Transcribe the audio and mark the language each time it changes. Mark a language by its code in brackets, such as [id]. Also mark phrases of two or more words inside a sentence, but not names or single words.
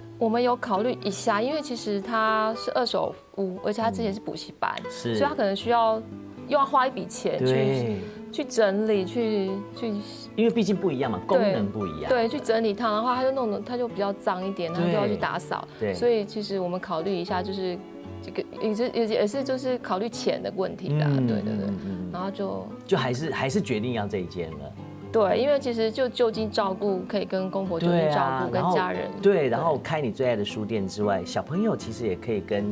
[zh] 我們有考慮一下，因為其實它是2手屋，而且它之前是補習班，所以它可能需要又要花一筆錢去整理，去，因為畢竟不一樣嘛，功能不一樣。對，去整理它的話，它就弄得它就比較髒一點，然後就要去打掃。對。所以其實我們考慮一下，就是这个也是就是考虑钱的问题啦，对，然后就还是决定要这一间了。对，因为其实就近照顾可以跟公婆就近照顾，跟家人对，然后开你最爱的书店之外，小朋友其实也可以跟